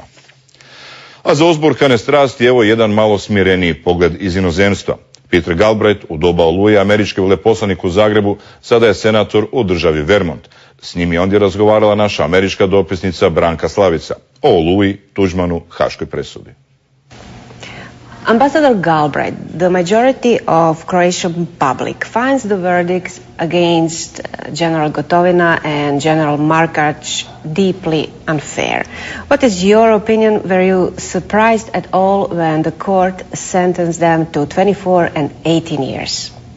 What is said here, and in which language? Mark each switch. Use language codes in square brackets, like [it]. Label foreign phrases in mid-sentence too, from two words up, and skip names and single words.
[hr] A za uzburkane strasti evo jedan malo smireniji pogled iz inozemstva. P.Galbraith, u doba Oluje američki veleposlanik u Zagrebu, sada je senator u državi Vermont. S njim je ondje razgovarala naša američka dopisnica Branka Slavica o Oluji, Tuđmanu, haškoj presudi. [en] Ambassador Galbraith, the majority of Croatian public finds the verdicts against General Gotovina and General Markac deeply unfair. What is your opinion? Were you surprised at all when the court sentenced them to 24 and 18 years?